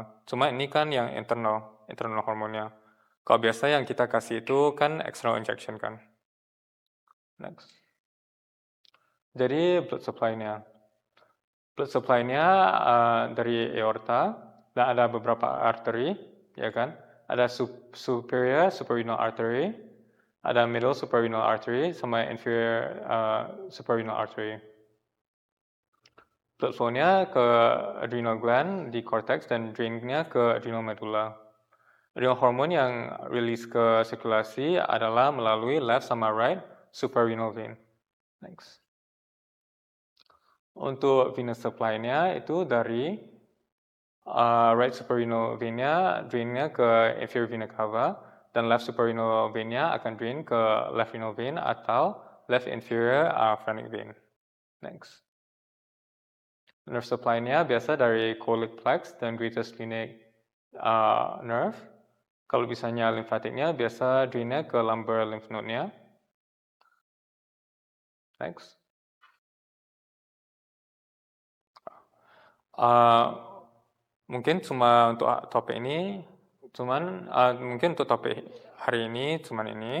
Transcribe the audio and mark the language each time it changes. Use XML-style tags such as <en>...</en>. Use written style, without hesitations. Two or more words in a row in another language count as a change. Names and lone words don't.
<id>Cuma ini kan yang internal hormonnya. Kalau biasa yang kita kasih itu kan</id> <en>external injection</en> <id>kan. Next. Jadi</id> <en>blood supply-nya. Blood supply-nya</en> <id>dari aorta, dan ada beberapa arteri, ya kan? Ada</id> <en>superior suprarenal artery,</en> <id>ada</id> <en>middle suprarenal artery,</en> <id>sama</id> <en>inferior suprarenal artery. Blood flow-nya</en> <id>ke</id> <en>adrenal gland</en> <id>di cortex dan drain-nya ke</id> <en>adrenal medulla. Adrenal hormone</en> <id>yang rilis ke sirkulasi adalah melalui left sama</id> <en>right suprarenal vein.</en> <id>Next. Untuk</id> <en>venous supply-nya</en> <id>itu dari</id> <en>right suprarenal vein-nya,</en> <id>drain-nya ke</id> <en>inferior vena cava,</en> <id>dan</id> <en>left suprarenal vein-nya</en> <id>akan drain ke</id> <en>left renal vein</en> <id>atau</id> <en>left inferior phrenic vein.</en> <id>Next.</id> <en>Nerve supply-nya</en> <id>biasa dari</id> <en>cholic plex</en> <id>dan</id> <en>greater splenic nerve.</en> <id>Kalau misalnya lymphatic-nya biasa drain-nya ke</id> <en>lumbar lymph node-nya.</en> <id>Next. Mungkin cuma untuk topik ini, mungkin untuk topik hari ini cuman ini.</id>